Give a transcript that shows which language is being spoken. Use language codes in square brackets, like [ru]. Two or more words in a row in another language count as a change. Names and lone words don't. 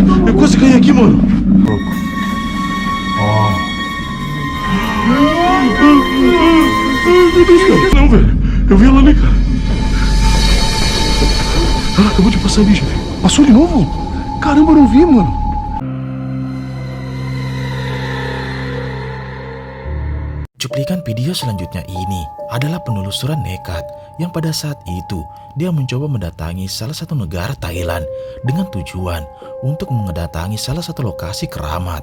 [pt] Eu quase caí aqui, mano. Louco. Ó. Meu Deus, cara. Não, velho. Eu vi ela ali, cara. Ela acabou de passar ali, chefe. Passou de novo? Caramba, eu não vi, mano. [id] Cuplikan video selanjutnya ini adalah penelusuran nekat yang pada saat itu dia mencoba mendatangi salah satu negara Thailand dengan tujuan untuk mendatangi salah satu lokasi keramat.